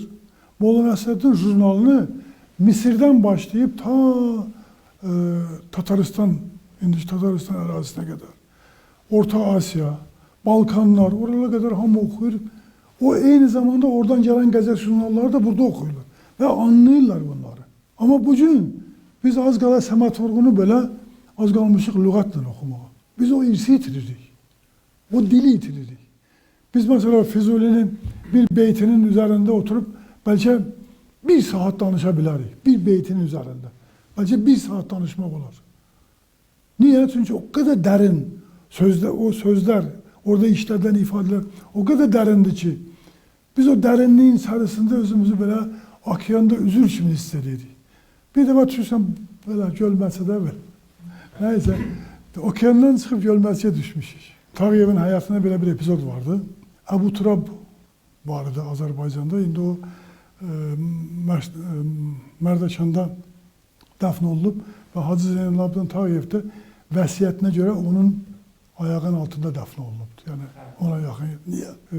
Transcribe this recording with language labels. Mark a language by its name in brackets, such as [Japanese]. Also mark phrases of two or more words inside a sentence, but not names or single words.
[Azerbaijani] Molla Nəsrəddin jurnalını Misirdən başlayıb ta Tataristan, indiki Tataristan ərazisinə qədər, Orta Asiya, Balkanlar, oralara qədər hamı oxuyur. O eyni zamanda oradan gələn qəzet jurnalları da burada oxuyurlar və anlayırlar bunları. Amma bugün biz az qala Səməd Vurğunu belə az qalmışıq lüğətlə oxumağa. Biz o irsi itiririk, o dili itiririk. [Turkish] Biz mesela Füzuli'nin bir beytinin üzerinde oturup belki bir saat [Azerbaijani] danışa bilərik. [Turkish] Bir beytinin üzerinde. [Azerbaijani] Belki bir saat danışmaq olar. [Turkish] Niye? Çünkü o kadar derin o sözler, orada işlediğin ifadeler o kadar derindir ki biz o derinliğin içerisinde özümüzü böyle [Azerbaijani] okeanda üzür kimi hissedirik. [Turkish] Bir defa düşsem böyle gölməçədə böyle. Neyse, okeandan çıkıp gölməçəyə düşmüşük. Tağıyevin hayatında böyle bir epizod vardı. [Azerbaijani] Əbu Turab vardı Azərbaycanda. İndi o Mərdəkanda dəfn olunub və Hacı Zeynalabdin Tağıyev də vəsiyyətinə görə onun ayağının altında dəfn olunubdu. Yəni ona yaxın. Niyə?